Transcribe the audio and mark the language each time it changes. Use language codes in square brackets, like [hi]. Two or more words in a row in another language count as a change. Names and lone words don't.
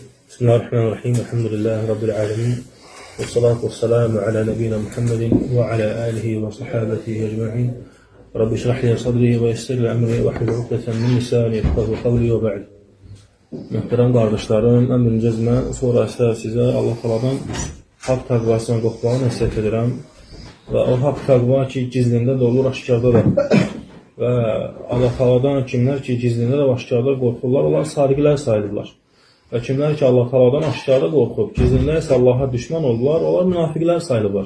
[ar] بسم الله الرحمن الرحيم. الحمد لله رب العالمين. والصلاة والسلام على نبينا محمد وعلى آله وصحابته أجمعين. رب اشرح لي صدري ويسر لي أمري واحلل عقدة من لساني يفقهوا قولي وبعد. [az] Muhterem qardaşlarım, mən birinci cəzmə, sonra isə sizə Allah Teala'dan haqq təqvasından qorxmağı nəsihət edirəm. Və o haqq təqva ki, gizlində də olur, aşkarda da. Və Allah Teala'dan kimlər ki, gizlində də aşkarda qorxurlar, onlar sadiqlər sayılırlar. Və kimlər ki, Allah Teala'dan aşkarda qorxub, gizlində isə Allaha düşman oldular, onlar münafiqlər sayılırlar.